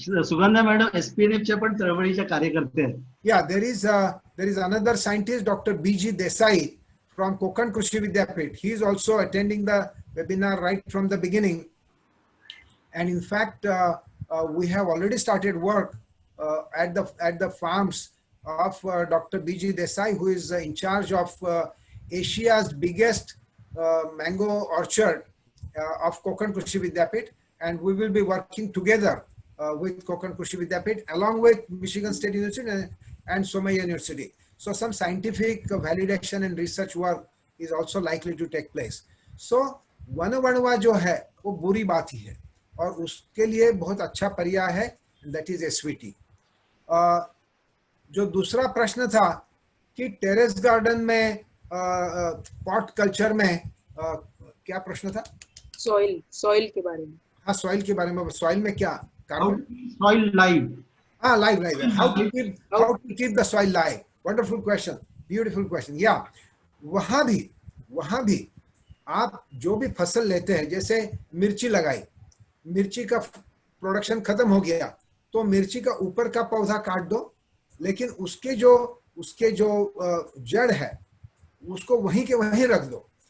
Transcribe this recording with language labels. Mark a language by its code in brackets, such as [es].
[mr] Sugandha madam SPNF च्या पण चळवळीच्या कार्यकर्ते आहेत. [en] Yeah, there is another scientist, Dr. BG Desai from Konkan Krishi Vidyapit. He is also attending the webinar right from the beginning. And in fact, we have already started work at the farms of Dr. BG Desai, who is in charge of Asia's biggest mango orchard of Konkan Krishi Vidyapit. And we will be working together with Konkan Krishi Vidyapit along with Michigan State University and Somaya University. So some scientific validation and research work is also likely to take place. [hi] So वनवा जो है वो बुरी बात ही है, और उसके लिए बहुत अच्छा पर्याय है, [en] that is SVT. [hi] जो दूसरा प्रश्न था कि टेरेस गार्डन में पॉट कल्चर में क्या प्रश्न था? सॉइल के बारे में। हाँ, सॉइल के बारे में। सॉइल में क्या [en] How [hi] carbon? [en] to keep soil live? [hi] हाँ, live. [en] How to keep the soil live? Wonderful question, beautiful question. [hi] Yeah, वहाँ भी आप जो भी फसल लेते हैं, जैसे मिर्ची लगाई, मिर्ची का प्रोडक्शन खत्म हो गया, तो मिर्ची का ऊपर का पौधा काट दो, लेकिन उसके जो जड़ है उसको वहीं के वहीं रख दो,